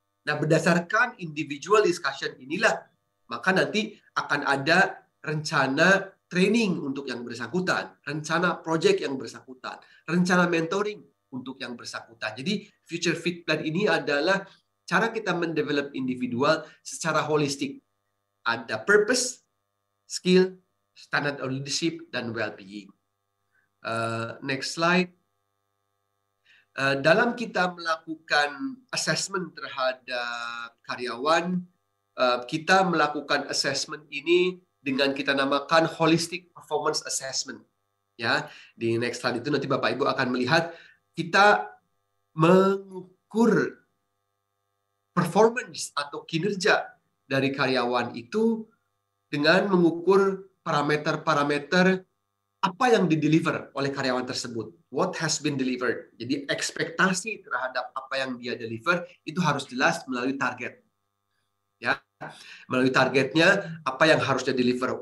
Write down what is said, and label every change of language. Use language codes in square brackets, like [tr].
[id] Nah, berdasarkan individual discussion inilah, maka nanti akan ada rencana training untuk yang bersangkutan, rencana project yang bersangkutan, rencana mentoring untuk yang bersangkutan. Jadi, Future Fit Plan ini adalah cara kita mendevelop individual secara holistik. Ada purpose, skill, standard of leadership, dan well-being. [en] Next slide. [id] Dalam kita melakukan assessment terhadap karyawan, kita melakukan assessment ini dengan kita namakan holistic performance assessment. Ya, di next slide itu nanti Bapak Ibu akan melihat kita mengukur performance atau kinerja dari karyawan itu dengan mengukur parameter-parameter apa yang di-deliver oleh karyawan tersebut. [en] What has been delivered. [id] Jadi ekspektasi terhadap apa yang dia deliver itu harus jelas melalui target. Ya, melalui targetnya apa yang harus dia deliver.